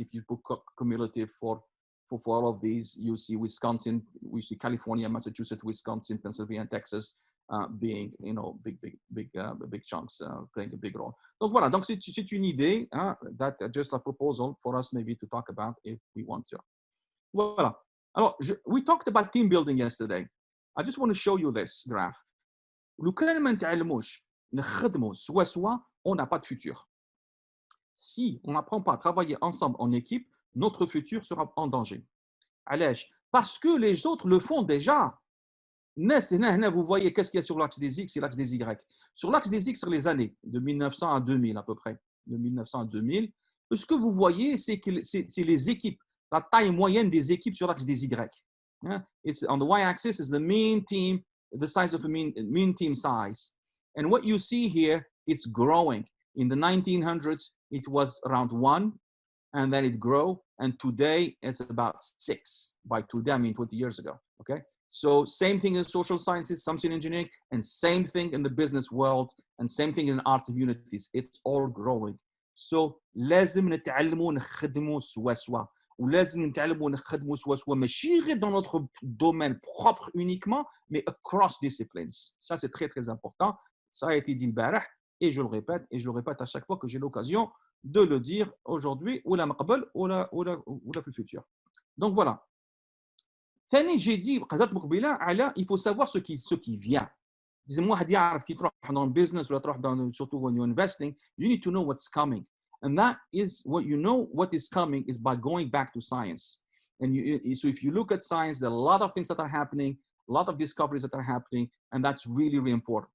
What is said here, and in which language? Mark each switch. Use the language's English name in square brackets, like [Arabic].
[English] If you put cumulative for all of these, you see Wisconsin, we see California, Massachusetts, Wisconsin, Pennsylvania, and Texas being, big chunks, playing a big role. [French] Donc voilà, donc c'est une idée, hein, [English] that just a proposal for us maybe to talk about if we want to. Voilà. Alors, we talked about team building yesterday. I just want to show you this graph. [Arabic] لو كان ما نتعلموش نخدموا سوا [French] on n'a pas de futur. Si on n'apprend pas à travailler ensemble en équipe, notre futur sera en danger. [Arabic] علاش? [French] Parce que les autres le font déjà. Vous voyez qu'est-ce qu'il y a sur l'axe des X et l'axe des Y. Sur l'axe des X, sur les années de 1900 à 2000 à peu près, de 1900 à 2000, ce que vous voyez, c'est que c'est les équipes, la taille moyenne des équipes sur l'axe des Y. [English] It's on the Y-axis is the mean team, the size of a mean team size. And what you see here, it's growing. In the 1900s, it was around 1, and then it grew, and today it's about 6. By today, I mean 20 years ago, okay? So same thing in social sciences, something in engineering, and same thing in the business world, and same thing in arts and humanities. It's all growing. So [Arabic] لازم نتعلموا نخدموا سوا سوا. ولازم نتعلموا نخدموا سوا سوا ماشي غير [French] dans notre domaine propre uniquement, mais [English] across disciplines. [French] Ça, c'est très, très important. Ça a été dit le barah, et je le répète à chaque fois que j'ai l'occasion de le dire aujourd'hui, ou la maqbal, ou la في futur. Donc voilà. [Arabic] ثاني [French] j'ai dit [Arabic] قضيت مقبله على [French] il faut savoir ce qui vient. [Arabic] لازم واحد يعرف كي تروح [French] dans business [Arabic] ولا تروح [French] dans surtout [English] when you're investing, you need to know what's coming. And that is what you know what is coming is by going back to science. And so if you look at science, there are a lot of things that are happening, a lot of discoveries that are happening, and that's really, really important.